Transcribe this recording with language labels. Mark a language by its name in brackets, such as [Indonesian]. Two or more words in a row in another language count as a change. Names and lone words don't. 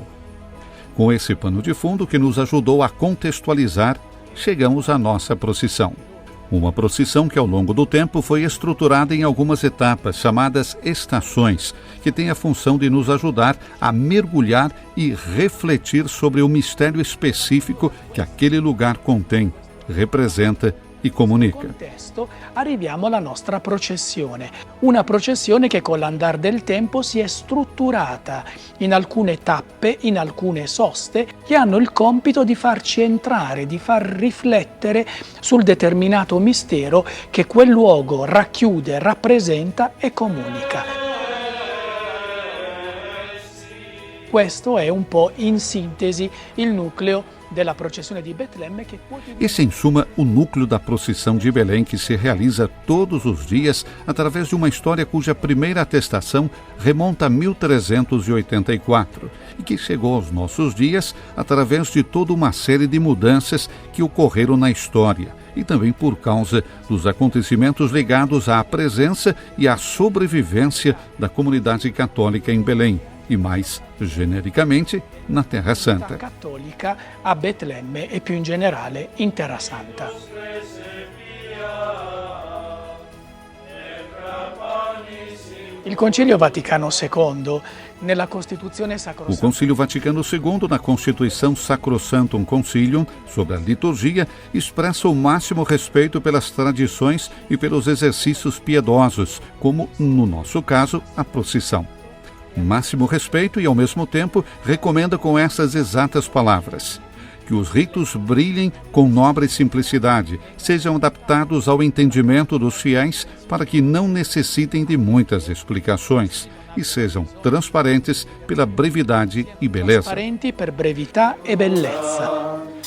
[Portuguese] Com esse pano de fundo que nos ajudou a contextualizar, chegamos à nossa procissão. Uma procissão que ao longo do tempo foi estruturada em algumas etapas, chamadas estações, que tem a função de nos ajudar a mergulhar e refletir sobre o mistério específico que aquele lugar contém, representa e comunica. [Italian] Contesto, arriviamo alla nostra processione, una processione che con l'andar del tempo si è strutturata in alcune tappe, in alcune soste, che hanno il compito di farci entrare, di far riflettere sul determinato mistero che quel luogo racchiude, rappresenta e comunica. Questo è un po' in sintesi il nucleo della processione di Betlemme che [Portuguese] Esse é, em suma, o núcleo da procissão de Belém, que se realiza todos os dias através de uma história cuja primeira atestação remonta a 1384 e que chegou aos nossos dias através de toda uma série de mudanças que ocorreram na história e também por causa dos acontecimentos ligados à presença e à sobrevivência da comunidade católica em Belém, e mais genericamente na Terra Santa. [Italian] Cattolica a Betlemme e più in generale in Terra Santa. Il Concilio Vaticano II, nella Costituzione [Portuguese] O Sacrosanta, Concílio Vaticano II, na Constituição Sacrosanctum Concilium, sobre a liturgia, expressa o máximo respeito pelas tradições e pelos exercícios piedosos, como, no nosso caso, a procissão. Máximo respeito e, ao mesmo tempo, recomenda com essas exatas palavras: que os ritos brilhem com nobre simplicidade, sejam adaptados ao entendimento dos fiéis para que não necessitem de muitas explicações e sejam transparentes pela brevidade e beleza. [Italian] Trasparenti per brevità e bellezza.